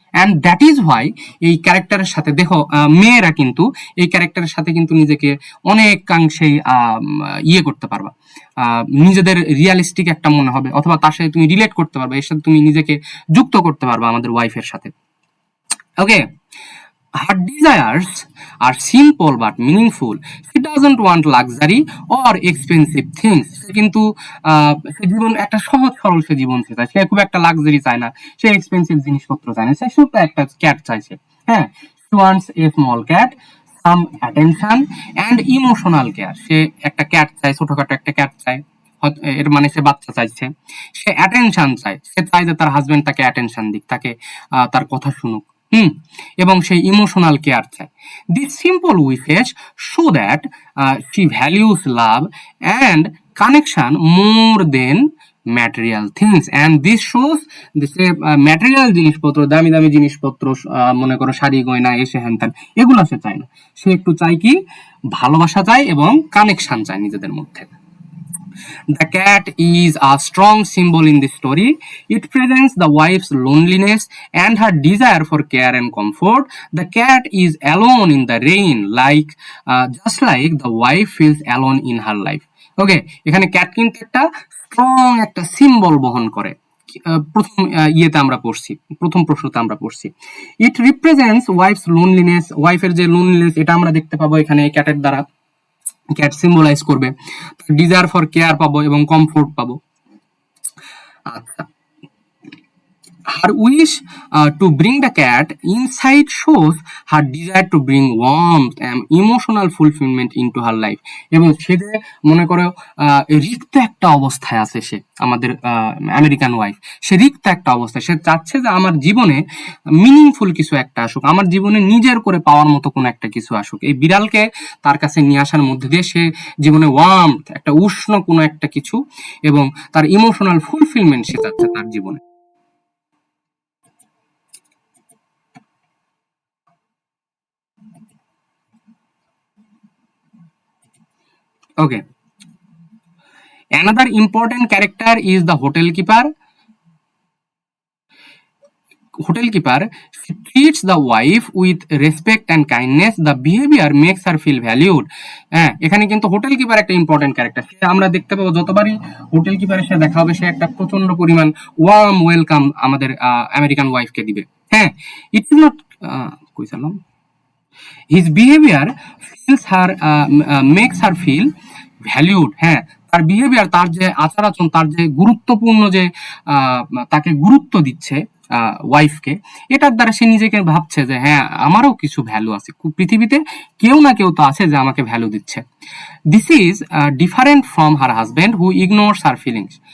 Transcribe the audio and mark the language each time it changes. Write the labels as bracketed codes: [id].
[en] And that is why [bn] এই ক্যারেক্টারের সাথে দেখো, মেয়েরা কিন্তু এই ক্যারেক্টারের সাথে কিন্তু নিজেকে অনেকাংশেই ইয়ে করতে পারবা, নিজেদের রিয়ালিস্টিক একটা মনে হবে, অথবা তার সাথে তুমি রিলেট করতে পারবে, এর সাথে তুমি নিজেকে যুক্ত করতে পারবা আমাদের ওয়াইফের সাথে। [en] Okay, her desires are simple but meaningful. She doesn't want luxury or expensive things. [bn] সে কিন্তু সে জীবন একটা সহজ সরল সে জীবন চায়, সে খুব একটা লাক্সারি চায় না, সে এক্সপেন্সিভ জিনিসপত্র চায় না, সে শুধু একটা ক্যাট চাইছে। [en] হ্যাঁ, she wants a small cat, some attention and emotional care. [bn] সে একটা ক্যাট চায়, ছোটখাটো একটা ক্যাট চায়, এর মানে সে বাচ্চা চাইছে। সে অ্যাটেনশন চায়, সে চায় যে তার হাজবেন্ড তাকে অ্যাটেনশন দিক, তাকে তার কথা শুনুক, এবং সেই ইমোশনাল কেয়ার চায়। [en] this simple wishes show that she values love and connection more than material things, and this shows [bn] say material জিনিসপত্র, দামি দামি জিনিসপত্র, মনে করো শাড়ি গয়না এসে হ্যান ত্যান, এগুলো সে চায় না। সে একটু চায় কি, ভালোবাসা চায় এবং কানেকশন চায় নিজেদের মধ্যে। [en] The cat is a strong symbol in this story. It presents the wife's loneliness and her desire for care and comfort. The cat is alone in the rain, just like the wife feels alone in her life. [bn] Okay, এখানে cat কিন্তু একটা strong একটা symbol বহন করে। প্রথম ইয়েতে আমরা পড়ছি, প্রথম প্রশ্নতে আমরা পড়ছি, [en] It represents wife's loneliness. [bn] ওয়াইফের যে লোনলিনেস এটা আমরা দেখতে পাবো এখানে ক্যাটের দ্বারা। ক্যাট সিম্বলাইজ করবে, [en] desire for care [bn] পাবো এবং কমফোর্ট পাবো। [en] আচ্ছা, her wish to bring the cat inside shows her desire to bring warmth and emotional fulfillment into her life. [bn] এবং সে যে মনে করো রিক্ত একটা অবস্থায় আছে, সে আমাদের আমেরিকান ওয়াইফ, সে রিক্ত একটা অবস্থায়, সে চাচ্ছে যে আমার জীবনে মিনিংফুল কিছু একটা আসুক, আমার জীবনে নিজের করে পাওয়ার মতো কোনো একটা কিছু আসুক। এই বিড়ালকে তার কাছে নিয়ে আসার মধ্যে দিয়ে সে জীবনে ওয়ার্মথ, একটা উষ্ণ কোনো একটা কিছু এবং তার ইমোশনাল ফুলফিলমেন্ট সে চাচ্ছে তার জীবনে। [en] Okay. Another important character is the hotel keeper. hotel keeper treats the wife with respect and kindness, the behavior makes her feel valued. [bn] হ্যাঁ, এখানে কিন্তু হোটেল কিপার একটা ইম্পর্টেন্ট ক্যারেক্টার। আমরা দেখতে পাবো যতবারই হোটেল কিপারের সাথে দেখা হবে, সে একটা প্রচন্ড পরিমাণ ওয়ার্ম ওয়েলকাম আমাদের আমেরিকান ওয়াইফকে দিবে। [en] হ্যাঁ, it is not কইছিলাম his behavior feels her makes her feel valued. [bn] হ্যাঁ, তার বিহেভিয়ার, তার যে আচার আচরণ, তার যে গুরুত্বপূর্ণ যে তাকে গুরুত্ব দিচ্ছে ওয়াইফকে, এটার দ্বারা সে নিজেকে ভাবছে যে হ্যাঁ, আমারও কিছু ভ্যালু আছে, পৃথিবীতে কেউ না কেউ তো আছে যে আমাকে ভ্যালু দিচ্ছে। [en] This is different from her husband who ignores her feelings.